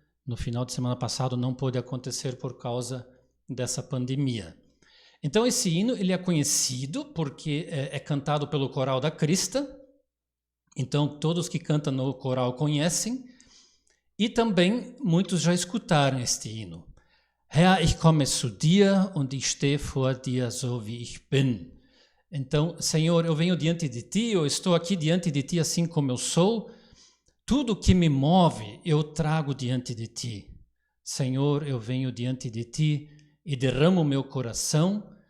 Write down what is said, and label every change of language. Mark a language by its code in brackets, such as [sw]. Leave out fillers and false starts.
[pt] No final de semana passado não pôde acontecer por causa dessa pandemia. Então esse hino ele é conhecido porque é cantado pelo coral da Crista. Então todos que cantam no coral conhecem. E também muitos já escutaram este hino. [de] Herr, ich komme zu dir und ich stehe vor dir so wie ich bin. [pt] Então, Senhor, eu venho diante de ti, eu estou aqui diante de ti assim como eu sou. Tudo que me move, eu trago diante de ti. Senhor, eu venho diante de ti e derramo meu coração.